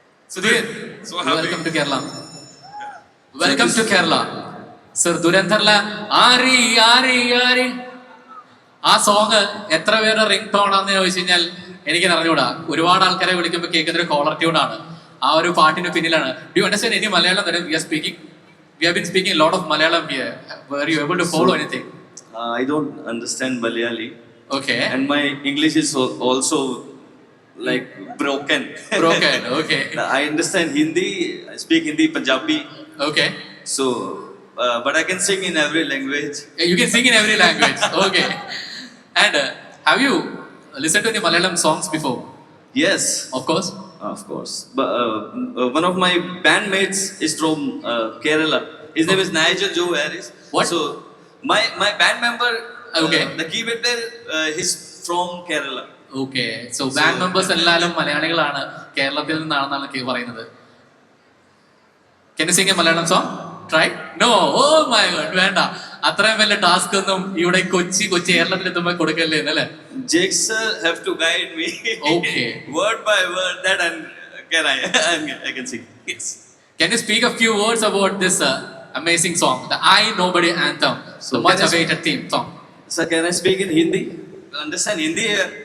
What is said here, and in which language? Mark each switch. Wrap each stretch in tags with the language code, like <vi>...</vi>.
<en>Sudheer, welcome to Kerala. Welcome to Kerala.</en> <ml>Sir, ദുരന്തറിലെ ആരി ആരി ആരി ആ song എത്ര പേരുടെ റിംഗ് ടോൺ ആണെന്ന് ചോദിച്ചു കഴിഞ്ഞാൽ എനിക്ക് അറിഞ്ഞൂടാ. ഒരുപാട് ആൾക്കാരെ വിളിക്കുമ്പോൾ കേൾക്കുന്ന ഒരു കോളർ ട്യൂൺ ആണ്. ആ ഒരു പാട്ടിന് പിന്നിലാണ്.</ml> <en>Do you understand any Malayalam? We have been speaking a lot of Malayalam here. Were you able to follow anything? I don't understand Malayali. Okay. And my English is also like broken. Broken, okay. I understand Hindi, I speak Hindi, Punjabi. Okay. So, but I can sing in every language. You can sing in every language. Okay. And have you listened to any Malayalam songs before? Yes. Of course. Of course. But one of my bandmates is from Kerala. His name is Nigel Joe Harris. What? So, my band member, Okay. the keyboard player, he's from Kerala. Okay.</en> <ml>So band members എല്ലാവരും മലയാളികളാണ്, കേരളത്തിൽ നിന്നാണെന്നാണ് പറയുന്നത്.</ml> <en>Can you sing a Malayalam song? Try? No. Oh my God. വേണ്ട.</en> <ml>അത്രയും വലിയ task ഒന്നും ഇവിടെ കൊച്ചി കേരളത്തിൽ എത്തുമ്പോൾ കൊടുക്കല്ലേ എന്നല്ലേ?</ml> <en>Jake sir have to guide me. Okay. Word by word that I can sing. Yes. Can you speak a few words about this amazing song, the I Nobody anthem, So the much can I- awaited theme song? Sir, can I speak in Hindi? Understand Hindi here?</en>